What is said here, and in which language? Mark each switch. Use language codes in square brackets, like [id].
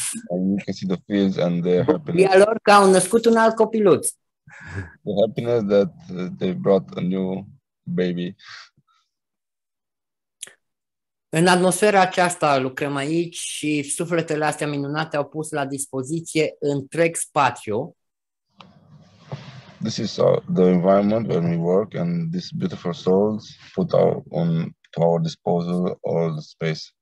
[en] And you can see the fields and their happiness. [ro] Bucuria lor că au născut un alt copiluț. [en] The happiness that they brought a new baby. [ro] În atmosfera aceasta lucrăm aici și sufletele astea minunate au pus la dispoziție întreg spațiu. [en] This is the environment where we work, and these beautiful souls put to our disposal all the space.